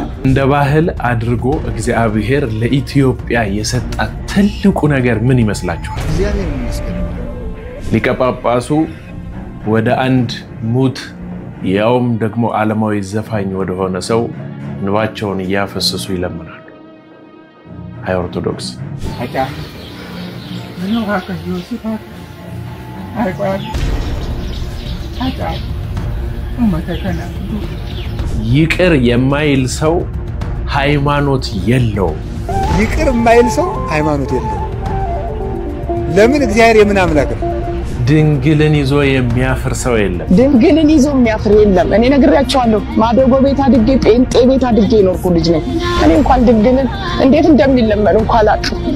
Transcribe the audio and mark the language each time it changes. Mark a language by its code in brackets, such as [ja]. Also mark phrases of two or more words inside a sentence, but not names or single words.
[am] እንደ ባህል አድርጎ እግዚአብሔር ለኢትዮጵያ የሰጣት ትልቁ ነገር ምን ይመስላችኋል? እግዚአብሔር ይመስገን ሊቀ ጳጳሱ ወደ አንድ ሙት ያውም ደግሞ ዓለማዊ ዘፋኝ ወደ ሆነ ሰው እንባቸውን ያፈሰሱ ይለምናሉ። አይ ኦርቶዶክስ [ha] No haka Yusuf ai kwa haka ummata kana [am] ይቅር የማይል ሰው ሃይማኖት የለው። ይቅር የማይል ሰው ሃይማኖት የለው። ለምን እግዚአብሔር የምን አምላክ ነው? ድንግልን ይዞ የሚያፍር ሰው የለም። ድንግልን ይዞ የሚያፍር የለም። እኔ ነግራቸዋለሁ። ማደጎ ቤት አድጌ ጴንጤ ቤት አድጌ ኖርኩ ልጅ ነኝ። እኔ እንኳን ድንግልን እንዴት እንደሚለመን እንኳን አላውቅም።